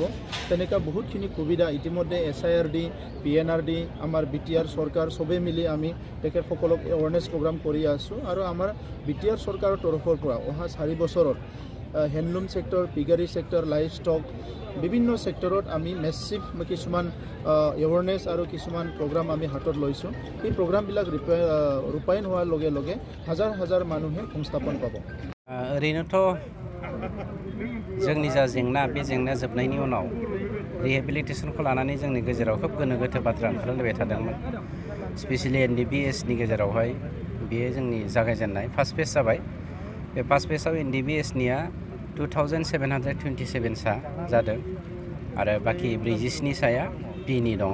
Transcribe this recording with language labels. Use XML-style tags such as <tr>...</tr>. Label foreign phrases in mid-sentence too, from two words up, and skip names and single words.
<as>তেনেকুৱা বহুতখিনি সুবিধা ইতিমধ্যে SIRD, PNRD, আমাৰ BTR চৰকাৰ চবেই মিলি আমি তেখেতসকলক</as> <en>awareness program</en> <as>কৰি আছোঁ আৰু আমাৰ BTR চৰকাৰৰ তৰফৰ পৰা অহা 4 বছৰত</as> <en>handloom sector, piggery sector, live stock</en> <as>বিভিন্ন ছেক্টৰত আমি মেছিভ কিছুমান এৱাৰনেছ আৰু কিছুমান প্ৰগ্ৰাম আমি হাতত লৈছোঁ। এই প্ৰগ্ৰামবিলাক ৰূপায়ণ হোৱাৰ লগে লগে হাজাৰ মানুহে সংস্থাপন পাব।</as> <brx>ओरैनोथ' जोंनि जा जेंना, बे जेंनाया जोबनायनि उनाव रिहेबिलिटेसनखौ लानानै जोंनि गेजेराव खोब गोनो गोथो बाथ्रा ओंखारलायबाय थादोंमोन। स्पेसियेलि NDBSनि गेजेरावहाय बेयो जोंनि जागायजेननाय</brx> <en>first phase</en> <brx>जाबाय। बे</brx> <en>first phaseआव</en> <brx>NDBSनिया 2727 सा जादों आरो बाखि 47 साया Bनि दङ।</brx>